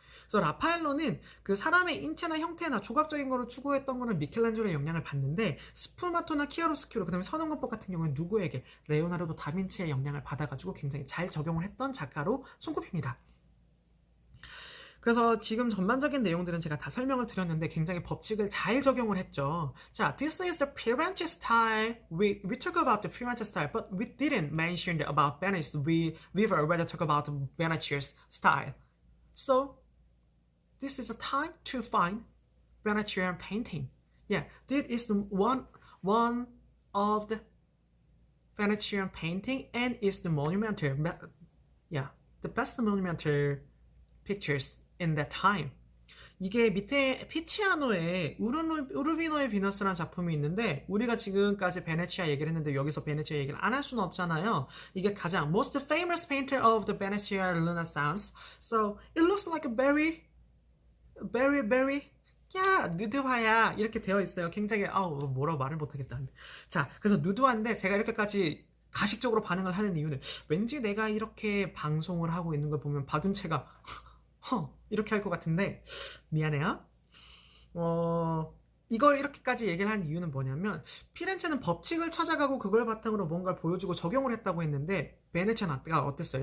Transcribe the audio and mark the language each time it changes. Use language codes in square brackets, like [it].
[ko] 그래서 라파엘로는 그 사람의 인체나 형태나 조각적인 거를 추구했던 거는 미켈란젤로의 영향을 받는데 스푸마토나 키아로스키로 그다음에 선언권법 같은 경우는 누구에게? 레오나르도 다빈치의 영향을 받아가지고 굉장히 잘 적용을 했던 작가로 손꼽힙니다. 그래서 지금 전반적인 내용들은 제가 다 설명을 드렸는데 굉장히 법칙을 잘 적용을 했죠. [en] 자, this is the Firenze style. We talk about the Firenze style, but we didn't mention about Venice. We've already talked about Venetia's style. So this is a time to find Venetian painting. Yeah, this is one of the Venetian painting and is the monumental. Yeah, the best monumental pictures in that time. [ko] 이게 밑에 피치아노의 우르비노의 비너스라는 작품이 있는데 우리가 지금까지 베네치아 얘기를 했는데 여기서 베네치아 얘기를 안 할 수는 없잖아요. 이게 가장 [en] most famous painter of the Venetian Renaissance. So it looks like a very [ko] 야 누드화야 이렇게 되어 있어요. 굉장히 뭐라고 말을 못하겠다. 자, 그래서 누드화인데 제가 이렇게까지 가식적으로 반응을 하는 이유는 왠지 내가 이렇게 방송을 하고 있는 걸 보면 박윤채가 이렇게 할 것 같은데 미안해요. 이걸 이렇게까지 얘기를 한 이유는 뭐냐면 피렌체는 법칙을 찾아가고 그걸 바탕으로 뭔가를 보여주고 적용을 했다고 했는데 베네치아는 어땠어요?